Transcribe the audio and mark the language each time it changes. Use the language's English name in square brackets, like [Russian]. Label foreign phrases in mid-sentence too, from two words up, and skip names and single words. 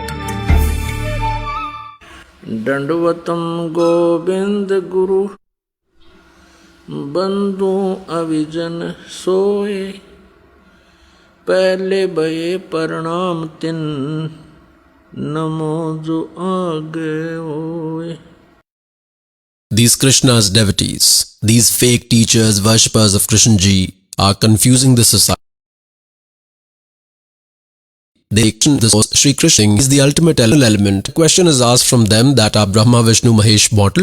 [Hindi] दंडवतम गोविंद गुरु बंधु अविजन सोए पहले भये प्रणाम तिन नमो जो आगे होए. [English] These Krishna's devotees, these fake teachers, worshippers of Krishna Ji, are confusing the society. They think this Sri Krishna is the ultimate element. The question is asked from them that are Brahma, Vishnu, Mahesh mortal?